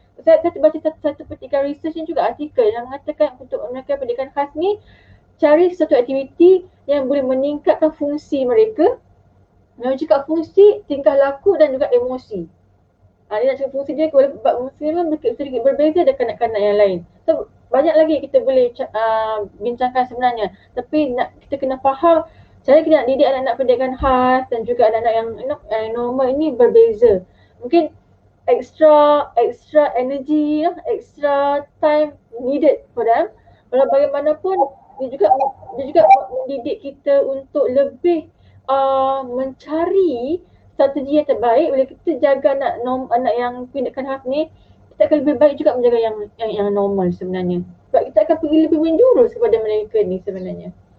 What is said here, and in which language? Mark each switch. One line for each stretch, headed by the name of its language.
Malay: Saya baca satu petikan research ni juga, artikel yang mengatakan untuk mereka pendidikan khas ni, cari satu aktiviti yang boleh meningkatkan fungsi mereka, dan juga fungsi tingkah laku dan juga emosi. Dia nak cakap fungsi dia, fungsi dia sedikit berbeza dengan kanak-kanak yang lain. So, banyak lagi kita boleh bincangkan sebenarnya. Tapi kita kena faham cara kita nak didik anak-anak pendidikan khas dan juga anak-anak yang normal ini berbeza.
English: Mungkin extra energy, extra time needed for them.
Malay: Walau bagaimanapun, dia juga mendidik kita untuk lebih mencari strategi yang terbaik. Bila kita jaga anak yang pendidikan khas ni, kita akan lebih baik juga menjaga yang normal sebenarnya. Sebab kita akan pergi lebih menjurus kepada mereka ni sebenarnya.